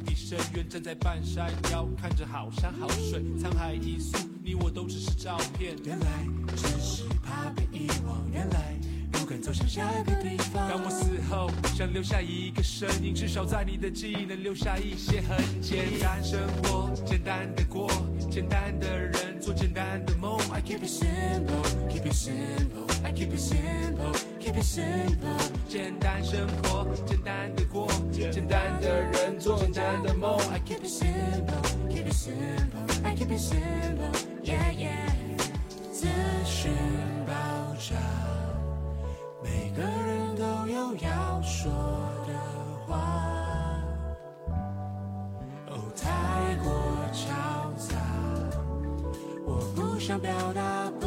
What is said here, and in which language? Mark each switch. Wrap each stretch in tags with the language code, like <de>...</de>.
<zh>深渊站在半山腰，看着好山好水，沧海一粟，你我都只是照片。原来只是怕被遗忘，原来不敢走向下个地方。当我死后，想留下一个身影，至少在你的记忆能留下一些痕迹。简单生活，简单的过，简单的人，做简单的梦。</zh> <en>I keep it simple, keep it simple, I keep it simple. Keep it simple，</en> <zh>简单生活，简单的过，简单的人，做简单的梦。</zh> <en>I keep it simple, keep it simple, I keep it simple, yeah yeah。</en> <zh>资讯爆炸，每个人都有要说的话。 Oh， 太过嘈杂，我不想表达。</zh>